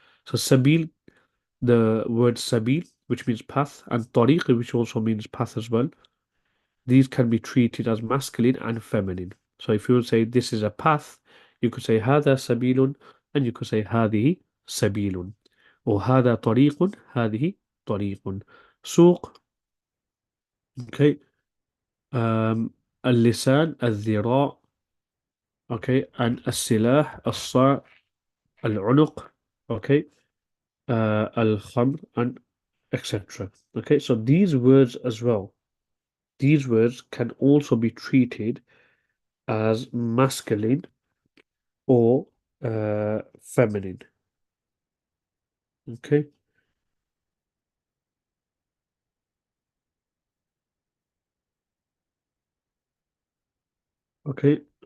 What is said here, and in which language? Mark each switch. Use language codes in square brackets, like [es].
[en] So sabil, the word sabil, which means path, and tariq, which also means path as well, these can be treated as masculine and feminine. So if you would say this is a path, you could say هذا sabilun, and you could say هذه sabilun. [ar] Or هذا طريق, هذه طريق. سوق, okay, اللسان, الذراع, okay, and السلاح, الصاع, العنق, okay, الخمر, and etc. [en] Okay, so these words as well, these words can also be treated as masculine or feminine. Okay, okay.